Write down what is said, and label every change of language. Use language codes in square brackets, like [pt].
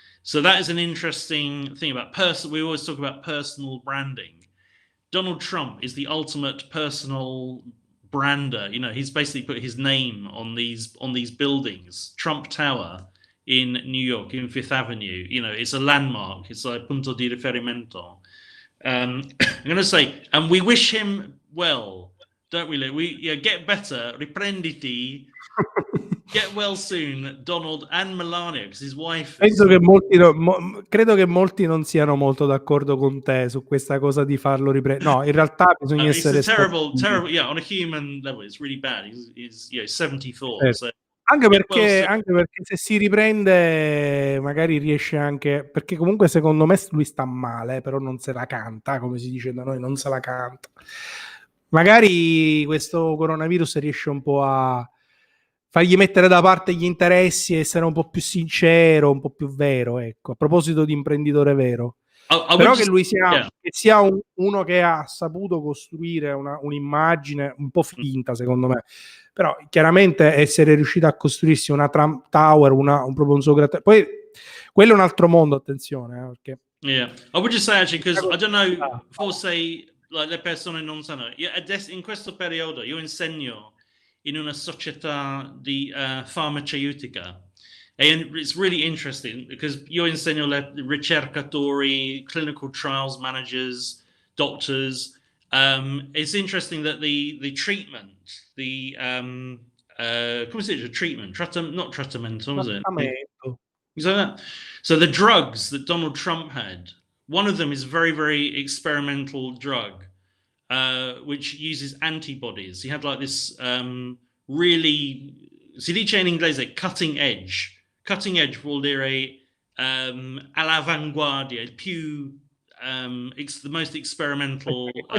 [en] So that is an interesting thing about we always talk about personal branding. Donald Trump is the ultimate personal brander. He's basically put his name on these buildings. Trump Tower in New York, in Fifth Avenue. It's a landmark. It's a [it] punto di riferimento. [en] I'm going to say, and we wish him well, don't we? Get better, [it] riprenditi, [en] get well soon, Donald and Melania, because his wife. [it] Penso che credo che molti non siano molto d'accordo con te su questa cosa di farlo riprendere. No, in realtà bisogna essere [en] terrible. Yeah, on a human level, it's really bad. He's 74. So. [it] Anche perché se si riprende magari riesce anche, perché comunque secondo me lui sta male, però non se la canta, come si dice da noi, non se la canta. Magari questo coronavirus riesce un po' a fargli mettere da parte gli interessi e essere un po' più sincero, un po' più vero, ecco, a proposito di imprenditore vero. Però che lui sia uno che ha saputo costruire un'immagine un po' finta, secondo me. Però chiaramente essere riuscito a costruirsi una Trump Tower, proprio un suo grattacielo. Poi quello è un altro mondo, attenzione, perché. [en] Yeah, I would just say actually, because I don't know, [it] forse le persone non sanno. In questo periodo io insegno in una società di farmaceutica. [en] And it's really interesting because [it] io insegno le ricercatori, [en] clinical trials managers, doctors. It's interesting that the treatment, [it] come si dice [en] treatment? Not trattamento, was it? So the drugs that Donald Trump had, one of them is a very, very experimental drug, which uses antibodies. He had like this really, [it] si dice in inglese, [en] cutting edge. Cutting edge vuol dire all'avanguardia, il più, it's the most experimental.